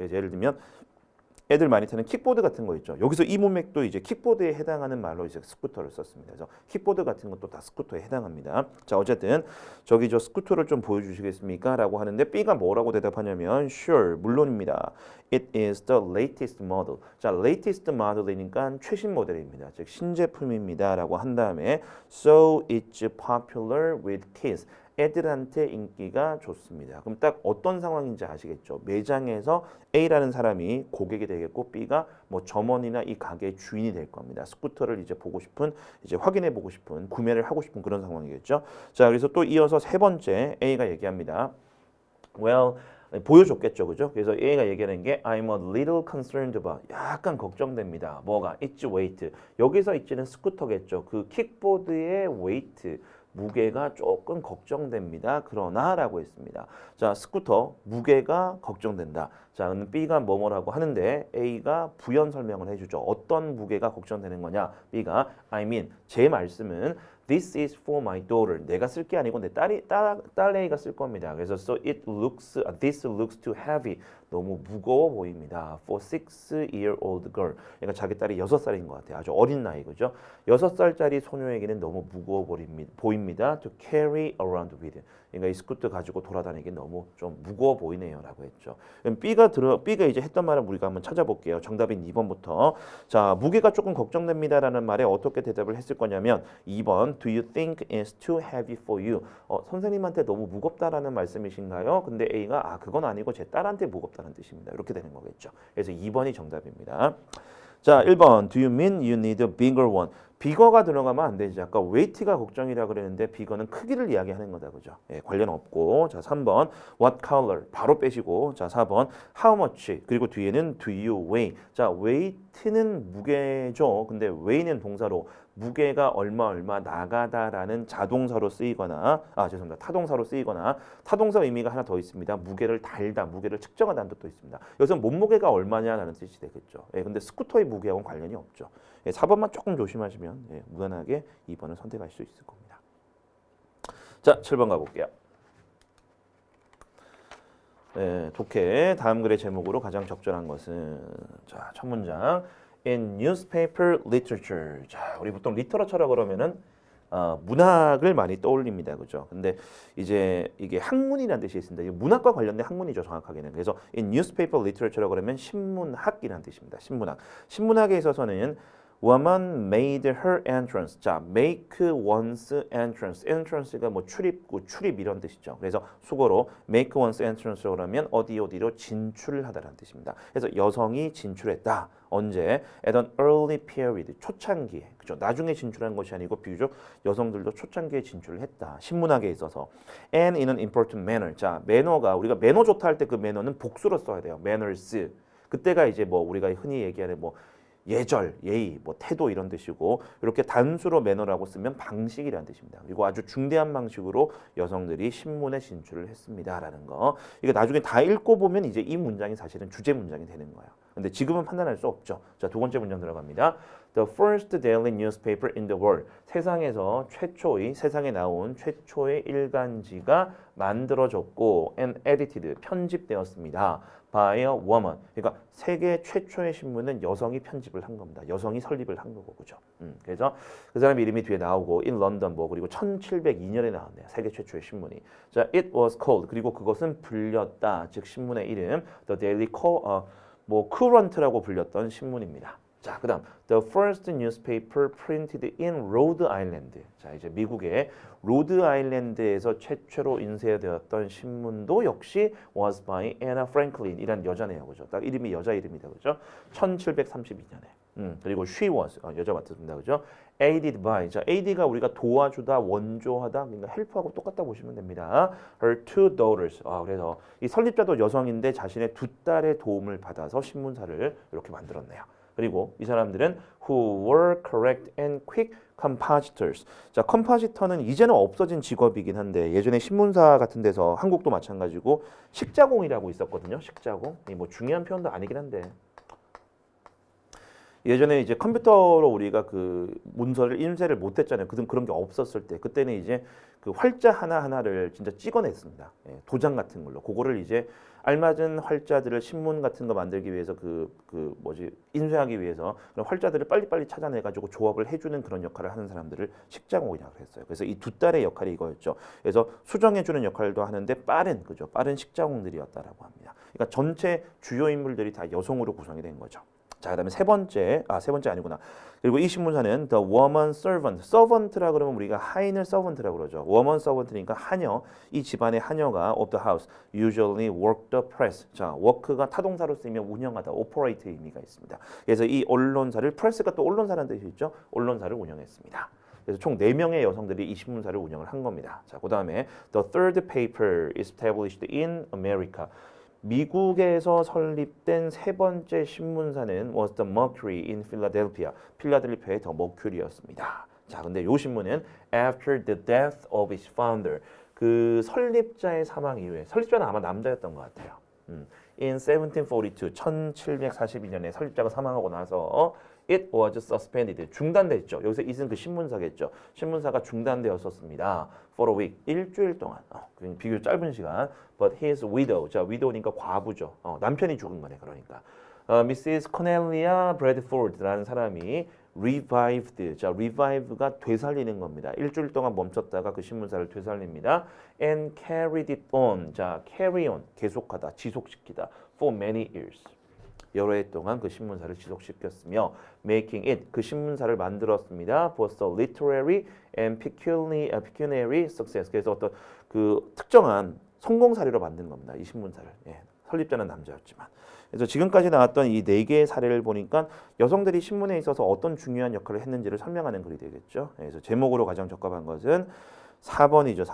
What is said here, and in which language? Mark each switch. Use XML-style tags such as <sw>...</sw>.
<ko>예를 들면 애들 많이 타는 킥보드 같은 거 있죠. 여기서 이 문맥도 이제 킥보드에 해당하는 말로 이제 스쿠터를 썼습니다. 그래서 킥보드 같은 것도 다 스쿠터에 해당합니다. 자, 어쨌든 저기 저 스쿠터를 좀 보여주시겠습니까? 라고 하는데 B가 뭐라고 대답하냐면 Sure, 물론입니다.</ko> <en>It is the latest model.</en> <ko>자, latest model이니까 최신 모델입니다. 즉 신제품입니다. 라고 한 다음에</ko> <en>So it's popular with kids.</en> <ko>애들한테 인기가 좋습니다. 그럼 딱 어떤 상황인지 아시겠죠? 매장에서 A라는 사람이 고객이 되겠고 B가 뭐 점원이나 이 가게의 주인이 될 겁니다. 스쿠터를 이제 보고 싶은, 이제 확인해 보고 싶은, 구매를 하고 싶은 그런 상황이겠죠. 자, 그래서 또 이어서 세 번째 A가 얘기합니다. Well, 보여줬겠죠, 그죠? 그래서 A가 얘기하는 게</ko> <en>I'm a little concerned about.</en> <ko>약간 걱정됩니다. 뭐가?</ko> <en>Its weight.</en> <ko>여기서 있지는 스쿠터겠죠. 그 킥보드의 weight. 무게가 조금 걱정됩니다. 그러나 라고 했습니다. 자, 스쿠터 무게가 걱정된다. 자, B가 뭐뭐라고 하는데 A가 부연 설명을 해주죠. 어떤 무게가 걱정되는 거냐?</ko> <en>B가 I mean</en> <ko>제 말씀은</ko> <en>This is for my daughter.</en> <ko>내가 쓸 게 아니고 내 딸 A가 쓸 겁니다. 그래서</ko> <en>so this looks too heavy.</en> <ko>너무 무거워 보입니다.</ko> <en>For 6-year-old girl.</en> <ko>그러니까 자기 딸이 6살인 것 같아요. 아주 어린 나이, 그죠? 6살짜리 소녀에게는 너무 무거워 보입니다.</ko> <en>To carry around with.</en> <ko>그러니까 이 스쿠터 가지고 돌아다니기 너무 좀 무거워 보이네요라고 했죠. 그럼 B가 이제 했던 말을 우리가 한번 찾아볼게요. 정답인 2번부터. 자, 무게가 조금 걱정됩니다라는 말에 어떻게 대답을 했을 거냐면 2번</ko> <en>Do you think it's too heavy for you?</en> <ko>선생님한테 너무 무겁다라는 말씀이신가요? 근데 A가 그건 아니고 제 딸한테 무겁다는 뜻입니다. 이렇게 되는 거겠죠. 그래서 2번이 정답입니다. 자, 1번</ko> <en>Do you mean you need a bigger one?</en> <ko>비거가 들어가면 안 되지. 아까 weight가 걱정이라 그랬는데 비거는 크기를 이야기하는 거다. 그죠? 예, 관련 없고. 자, 3번 what color 바로 빼시고. 자, 4번 how much 그리고 뒤에는 do you weigh. 자, weight는 무게죠. 근데 weigh는 동사로 무게가 얼마 나가다라는 자동사로 쓰이거나 죄송합니다. 타동사로 쓰이거나 타동사 의미가 하나 더 있습니다. 무게를 달다, 무게를 측정하다는 뜻도 있습니다. 여기서 몸무게가 얼마냐라는 뜻이 되겠죠. 예, 근데 스쿠터의 무게하고는 관련이 없죠. 예, 4번만 조금 조심하시면 무난하게 2번을 선택할 수 있을 겁니다. 자, 7번 가볼게요. 예, 독해 다음 글의 제목으로 가장 적절한 것은 자, 첫 문장</ko> <en>In newspaper literature.</en> <ko>자, 우리 보통 리터러처라고 그러면은 문학을 많이 떠올립니다. 그죠? 근데 이제 이게 학문이라는 뜻이 있습니다. 이게 문학과 관련된 학문이죠, 정확하게는. 그래서 in newspaper literature라고 그러면 신문학이라는 뜻입니다. 신문학. 신문학에 있어서는</ko> <en>woman made her entrance. 자, make one's entrance.</en> <ko>entrance가 뭐 출입구, 출입 이런 뜻이죠. 그래서 수고로 make one's entrance라고 그러면 어디로 진출을 하다라는 뜻입니다. 그래서 여성이 진출했다. 언제?</ko> <en>At an early period.</en> <ko>초창기에. 그죠? 나중에 진출한 것이 아니고 비교적 여성들도 초창기에 진출을 했다. 신문학에 있어서.</ko> <en>And in an important manner.</en> <ko>자, 매너가 우리가 매너 좋다 할 때 그 매너는 복수로 써야 돼요.</ko> <en>manners.</en> <ko>그때가 이제 뭐 우리가 흔히 얘기하는 뭐 예절, 예의, 뭐 태도 이런 뜻이고 이렇게 단수로 매너라고 쓰면 방식이라는 뜻입니다. 그리고 아주 중대한 방식으로 여성들이 신문에 진출을 했습니다라는 거. 이거 나중에 다 읽고 보면 이제 이 문장이 사실은 주제 문장이 되는 거예요. 근데 지금은 판단할 수 없죠. 자, 두 번째 문장 들어갑니다.</ko> <en>The first daily newspaper in the world.</en> <ko>세상에 나온 최초의 일간지가 만들어졌고 and edited, 편집되었습니다.</ko> <en>by a woman.</en> <ko>그러니까 세계 최초의 신문은 여성이 편집을 한 겁니다. 여성이 설립을 한 거고, 그죠? 그래서 그 사람 이름이 뒤에 나오고 in London 뭐 그리고 1702년에 나왔네요. 세계 최초의 신문이. 자,</ko> <en>it was called.</en> <ko>그리고 그것은 불렸다. 즉 신문의 이름 The Daily Courant라고 불렸던 신문입니다. 자, 그다음</ko> <en>the first newspaper printed in Rhode Island.</en> <ko>자, 이제 미국의 로드 아일랜드에서 최초로 인쇄되었던 신문도 역시 was by Anna Franklin이란 여자네요, 그죠? 딱 이름이 여자 이름이다, 그죠? 1732년에. 그리고 she was 여자 맞습니다, 그죠?</ko> <en>aided by.</en> <ko>자, aid가 우리가 도와주다, 원조하다, 그러니까 헬프하고 똑같다 보시면 됩니다.</ko> <en>her two daughters.</en> <ko>그래서 이 설립자도 여성인데 자신의 두 딸의 도움을 받아서 신문사를 이렇게 만들었네요. 그리고 이 사람들은</ko> <en>who were correct and quick compositors.</en> <ko>자, 컴포지터는 이제는 없어진 직업이긴 한데 예전에 신문사 같은 데서 한국도 마찬가지고 식자공이라고 있었거든요. 식자공. 뭐 중요한 표현도 아니긴 한데 예전에 이제 컴퓨터로 우리가 그 문서를 인쇄를 못했잖아요. 그런 게 없었을 때 그때는 이제 그 활자 하나하나를 진짜 찍어냈습니다. 도장 같은 걸로. 그거를 이제 알맞은 활자들을 신문 같은 거 만들기 위해서 인쇄하기 위해서 그런 활자들을 빨리빨리 찾아내가지고 조합을 해주는 그런 역할을 하는 사람들을 식자공이라고 했어요. 그래서 이 두 딸의 역할이 이거였죠. 그래서 수정해주는 역할도 하는데 빠른 식자공들이었다라고 합니다. 그러니까 전체 주요 인물들이 다 여성으로 구성이 된 거죠. 자, 그다음에 세 번째 아니구나. 그리고 이 신문사는 the woman servant. servant라 그러면 우리가 하인을 servant라고 그러죠. woman servant니까 하녀. 이 집안의 하녀가</ko> <en>of the house usually work the press.</en> <ko>자, work가 타동사로 쓰이면 운영하다, operate 의미가 있습니다. 그래서 이 언론사를 press가 또 언론사라는 뜻이 있죠. 언론사를 운영했습니다. 그래서 총 4명의 여성들이 이 신문사를 운영을 한 겁니다. 자, 그다음에</ko> <en>the third paper established in America.</en> <ko>미국에서 설립된 세 번째 신문사는</ko> <en>was the Mercury in Philadelphia.</en> <ko>필라델피아의 더 머큐리였습니다. 자, 근데 이 신문은</ko> <en>after the death of its founder.</en> <ko>그 설립자의 사망 이후에 설립자는 아마 남자였던 것 같아요. In 1742, 1742년에 설립자가 사망하고 나서</ko> <en>it was suspended.</en> <ko>중단됐죠. 여기서 it은 그 신문사겠죠. 신문사가 중단되었었습니다. for a week. 일주일 동안. 비교적 짧은 시간.</ko> <en>But his widow.</en> <ko>자, widow니까 과부죠. 남편이 죽은 거네. 그러니까. Mrs. Cornelia Bradford라는 사람이 revived. 자, revive가 되살리는 겁니다. 일주일 동안 멈췄다가 그 신문사를 되살립니다.</ko> <en>and carried it on. 자, carry on.</en> <ko>계속하다, 지속시키다.</ko> <en>for many years.</en> <ko>여러 해 동안 그 신문사를 지속시켰으며 making it. 그 신문사를 만들었습니다.</ko> <en>both a literary and pecuniary success.</en> <ko>그래서 어떤 그 특정한 성공 사례로 만든 겁니다. 이 신문사를. 예, 설립자는 남자였지만. 그래서 지금까지 나왔던 이 네 개의 사례를 보니까 여성들이 신문에 있어서 어떤 중요한 역할을 했는지를 설명하는 글이 되겠죠. 그래서 제목으로 가장 적합한 것은 4번이죠.</ko>